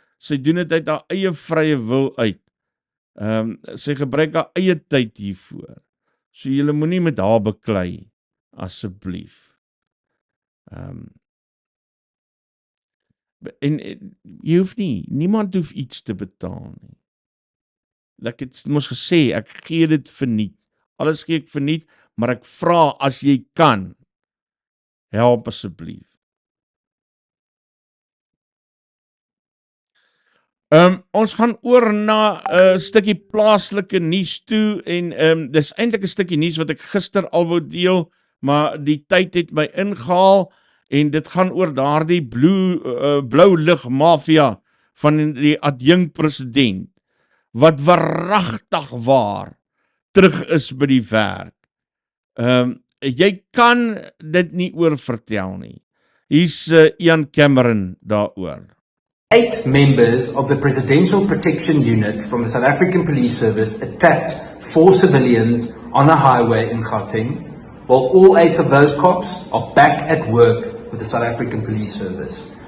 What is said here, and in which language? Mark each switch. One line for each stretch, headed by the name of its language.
Afrikaans: Sy doen dit uit haar eie vrye wil uit. Sy gebruik haar eie tyd hiervoor. So julle moenie met haar beklei, asseblief. En jy hoef nie, niemand hoef iets te betaal nie. Ek het mos gesê, ek gee dit verniet. Alles gee ek verniet, maar ek vra as jy kan, help asseblief. Ons gaan oor na 'n stukkie plaaslike nuus toe, en dis eintlik 'n stukkie nuus wat ek gister al wou deel, maar die tyd het my ingehaal, en dit gaan oor daardie blou lig mafia van die adjunk-president, wat waaragtig waar terug is by die werk. Jy kan dit nie oor vertel nie. Hier's Ian Cameron daaroor.
English: 8 members of the Presidential Protection Unit from the South African Police Service attacked 4 civilians on a highway in Gauteng, while all 8 of those cops are back at work with the South African Police Service.